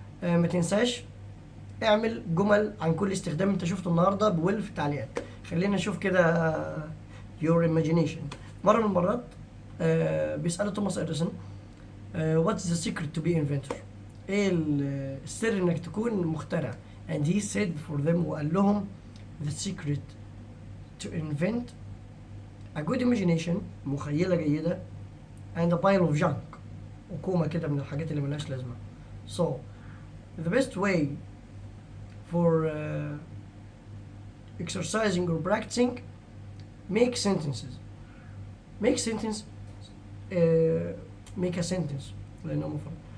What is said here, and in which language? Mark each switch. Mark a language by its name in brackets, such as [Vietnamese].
[Arabic] ما تنساش اعمل جمل عن كل استخدام انت شفته النهارده بويل في التعليقات. خلينا نشوف كده [English] your imagination. [Arabic] مرة من المرات بيسألوا توماس اديسون [English] what's the secret to be inventor. [Arabic] ايه السر انك تكون مخترع. [English] and he said for them [Arabic] وقال لهم [English] the secret to invent a good imagination [Arabic] مخيلة جيدة [English] and a pile of junk [Arabic] وكومة كده من الحاجات اللي ملهاش لازمة. [English] So the best way for exercising or practicing make sentences. make sentence make a sentence [Arabic] لأنه مفرد.